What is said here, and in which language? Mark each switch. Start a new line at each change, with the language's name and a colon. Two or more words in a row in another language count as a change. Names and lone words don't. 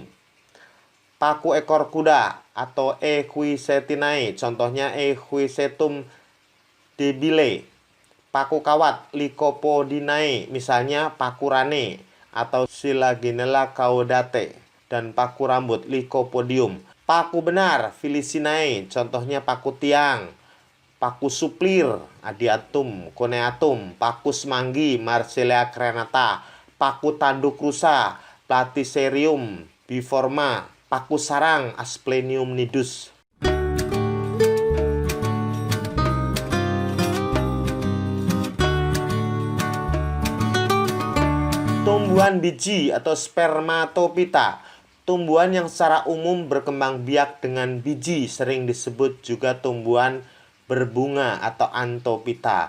Indonesian: Paku ekor kuda atau Equisetinae, contohnya Equisetum debile. Paku kawat, Lycopodinae, misalnya Pakurane atau Silaginella caudate, dan paku rambut, Lycopodium. Paku benar, Filicinae, contohnya paku tiang. Paku suplir, Adiatum coneatum. Paku semanggi, Marsilea crenata. Paku tanduk rusa, Platycerium biforma. Paku sarang, Asplenium nidus. Tumbuhan biji atau spermatophyta, tumbuhan yang secara umum berkembang biak dengan biji, sering disebut juga tumbuhan berbunga atau anthophyta.